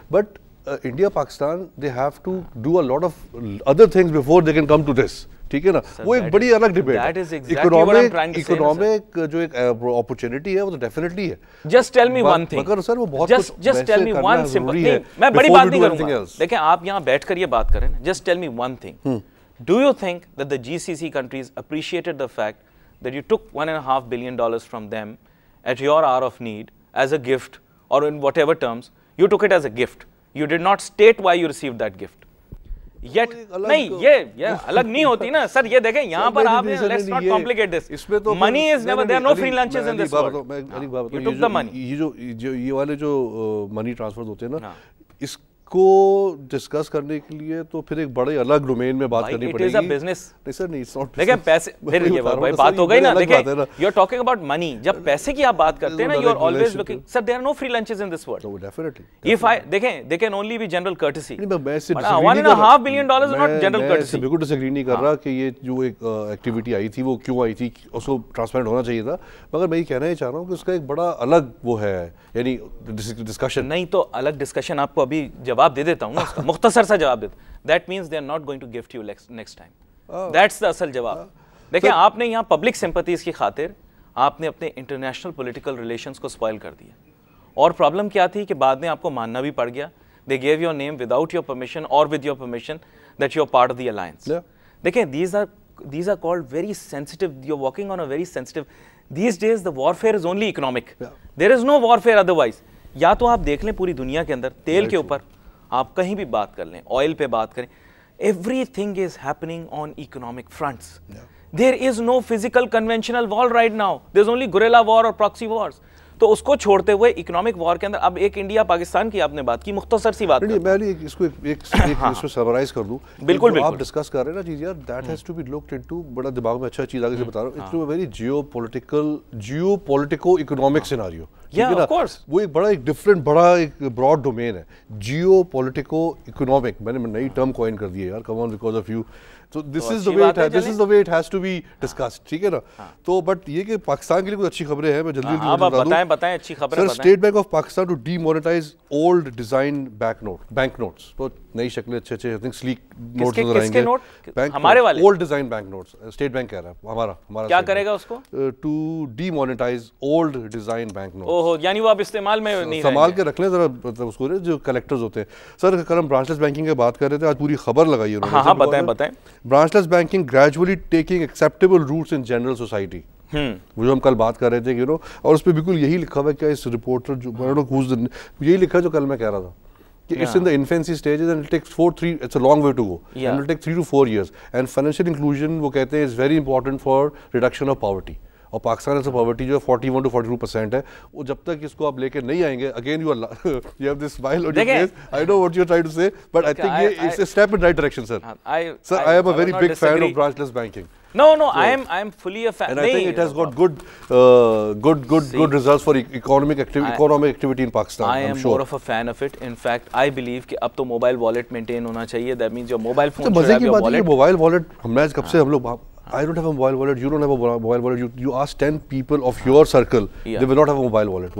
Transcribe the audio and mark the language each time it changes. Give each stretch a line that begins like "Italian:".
English: But India Pakistan they have to do a lot of other things before they can come to this.
Urdu: ٹھیک ہے نا, وہ ایک بڑی الگ ڈیبیٹ ہے. اکنامک جو ایک اپرچونٹی ہے وہ تو ڈیفینیٹلی ہے.
English: just tell me one thing,
Urdu: مگر سر وہ بہت just tell me one simple, میں بڑی بات نہیں کروں گا. دیکھیں آپ یہاں بیٹھ کر یہ بات کریں, just tell me one thing.
English: Do you think that the GCC countries appreciated the fact that you took $1.5 billion from them at your hour of need as a gift, or in whatever terms you took it as a gift? You did not state why you received that gift.
Urdu: Yet نہیں یہ الگ نہیں ہوتی نا سر. یہ دیکھیں یہاں پر آپ
English: let's not complicate this. Money is never, there are no free lunches in this world. You took the money.
Urdu: یہ والے جو منی ٹرانسفر ہوتے ہیں نا, اس کو ڈسکس کرنے کے لیے تو پھر ایک بڑے الگ ڈومین میں بات کرنی پڑے گی.
English: It is a business.
Urdu: نہیں سر نہیں,
English: it's not.
Urdu: دیکھیں پیسے, پھر یہ بات ہو گئی نا. دیکھیں
English: you are talking about money.
Urdu: جب پیسے کی آپ بات کرتے ہیں نا,
English: you are always looking. Sir, there are no free lunches in this world. No, definitely. If
Urdu: دیکھیں
English: they can only be general courtesy. $1.5 billion is not general courtesy.
Urdu: میں بالکل ڈسیگری نہیں کر رہا کہ یہ جو ایک ایکٹیویٹی آئی تھی وہ کیوں آئی تھی, اس کو ٹرانسپیرنٹ ہونا چاہیے تھا. مگر میں یہ کہنا ہی چاہ رہا ہوں کہ اس کا ایک بڑا الگ وہ ہے, یعنی ڈسکشن. نہیں تو الگ ڈسکشن آپ کو ابھی جواب دے دیتا ہوں نا, مختصر سا جواب دیتا.
English: That means they are not going to gift you next time. That's the
Urdu: اصل جواب. دیکھیں آپ نے یہاں پبلک سمپتیز کی خاطر آپ نے اپنے انٹرنیشنل پولیٹیکل ریلیشنز کو اسپوائل کر دیا. اور پرابلم کیا تھی کہ بعد میں آپ کو ماننا بھی پڑ گیا.
English: They gave your name without your permission or with your permission that you are part of the alliance. دیکھیں these are called very sensitive. You're walking on a very sensitive. These days the warfare is only economic. There is no warfare otherwise.
Urdu: یا تو آپ دیکھ لیں پوری دنیا کے اندر تیل کے اوپر آپ کہیں بھی بات کر لیں, آئل پہ بات کریں,
English: everything is happening on economic fronts. There is no physical conventional war right now. There's only guerrilla war or proxy wars.
Urdu: تو اس کو چھوڑتے ہوئے اکنامک وار کے اندر اب ایک انڈیا پاکستان کی آپ نے بات کی, مختصر سی بات. میں اس کو اس میں سمرائز کر دوں. بالکل آپ ڈسکس کر رہے ہیں نا چیز یار,
English: That has to be looked into.
Urdu: بڑا دماغ میں اچھا چیز آگے سے بتا رہا ہوں.
English: It's a very geo politico economic scenario.
Urdu: وہ ایک بڑا ایک ڈفرینٹ بڑا ایک براڈ ڈومین ہے. جیو پولیٹیکو اکنامک میں نے نئی ٹرم کوائن کر دی ہے یار, کم on because of you.
English: So this is the way it has to be discussed,
Urdu: ٹھیک ہے نا. تو بٹ یہ کہ پاکستان کے لیے کچھ اچھی خبریں ہیں, میں جلدی بتائیں اچھی خبریں.
English: Sir state bank of Pakistan to demonetize old design bank notes.
Urdu: تو نئی شکلیں اچھے آئی تھنک سلیک نوٹس نظر آئیں گے, ہمارے والے
English: Old design bank notes.
Urdu: State bank کہہ رہا ہے ہمارا کیا کرے گا اس کو,
English: To demonetize old design bank notes.
Urdu: اوہ یعنی وہ اب استعمال میں نہیں سنبھال کے رکھ لیں ذرا, مطلب اس کو جو کلیکٹرز ہوتے ہیں. سر کل ہم برانچ لیس بینکنگ کی بات کر رہے تھے, آج پوری خبر لگائی انہوں نے. ہاں بتائیں.
English: Branchless banking gradually taking acceptable routes in general society.
Urdu: وہ جو ہم کل بات کر رہے تھے اور اس پہ بالکل یہی لکھا ہوا ہے. کیا اس رپورٹر جو یہی لکھا ہے جو کل میں کہہ رہا تھا کہ
English: it's in the infancy stages and it takes it's a long way to go and it will take 3 to 4 years and financial inclusion
Urdu: وہ کہتے ہیں
English: is very important for reduction of poverty.
Urdu: اور پاکستان سے پاورٹی جو ہے 41 to 42% ہے. وہ جب تک اس کو آپ لے کے نہیں آئیں گے, again
English: you have this smile on your face. I know what you're trying to say, but I think it's a step in right direction, sir. Sir, I am a very big fan of branchless banking. No, I am fully a fan. And I think it has got good results for economic activity in Pakistan. I am more of a fan of it. In fact, I believe
Urdu: کہ اب تو mobile wallet maintain ہونا چاہیے.
English: That means your mobile phone.
Urdu: مزے کی بات ہے, mobile wallet ہم کب سے ہم لوگ,
English: I don't have a mobile wallet, you don't have a mobile wallet, you ask 10 people of your circle, they will not have a mobile wallet.